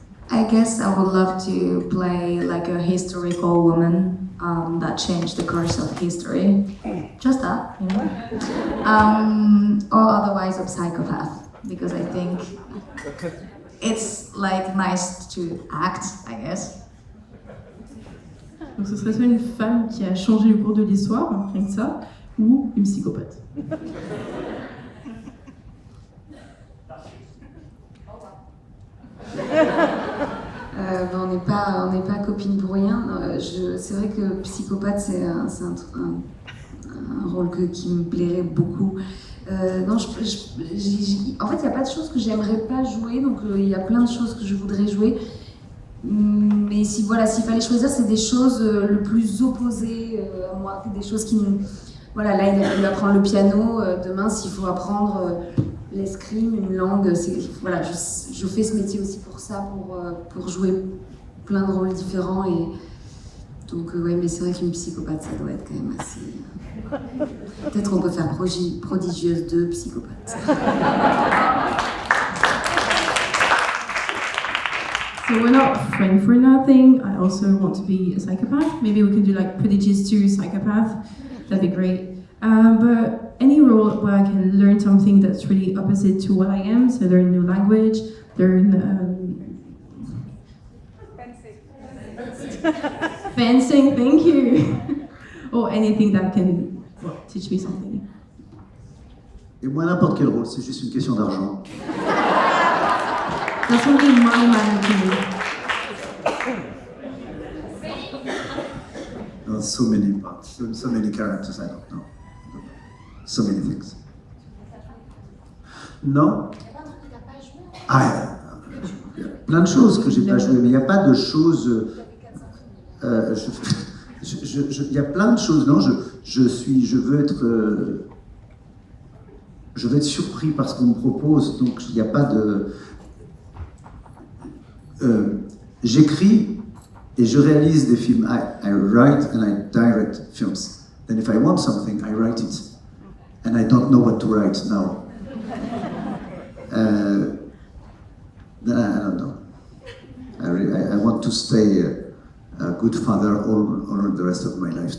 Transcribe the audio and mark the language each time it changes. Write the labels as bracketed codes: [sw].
[en] I guess I would love to play like a historical woman that changed the course of history. Just that, you know. Or otherwise a psychopath, because I think it's like nice to act, I guess. [fr] Donc ce serait soit une femme qui a changé le cours de l'histoire, rien que ça, ou une psychopathe. On n'est pas copines pour rien. C'est vrai que psychopathe, c'est un rôle qui me plairait beaucoup. Non, en fait, il n'y a pas de choses que j'aimerais pas jouer, donc il y a plein de choses que je voudrais jouer. Mais s'il fallait choisir, c'est des choses le plus opposées à moi, des choses qui me... Voilà, là, il a fallu apprendre le piano. Demain, s'il faut apprendre l'escrime, une langue, voilà, je fais ce métier aussi pour ça, pour jouer plein de rôles différents. Et donc, ouais, mais c'est vrai qu'une psychopathe, ça doit être quand même assez... Peut-être on peut faire Prodigieuses 2, psychopathe. [en] So we're not friends for nothing. I also want to be a psychopath. Maybe we can do like Prodigies 2 psychopath. That'd be great. But any role where I can learn something that's really opposite to what I am, so learn new language, learn fencing, thank you. or anything that can teach me something. [fr] Et moi, n'importe quel rôle, c'est juste une question d'argent. [en] That's only money matter to me. No, so many parts, so many characters, I don't know. So many things. [fr] Non? Ah, il y a plein de choses que j'ai pas jouées, mais il n'y a pas de choses. Il y a plein de choses. Non, je veux être surpris par ce qu'on me propose, donc il n'y a pas de. J'écris et je réalise des films. [en] I write and I direct films. Then if I want something, I write it, and I don't know what to write now. Then I don't know. I want to stay a good father all the rest of my life.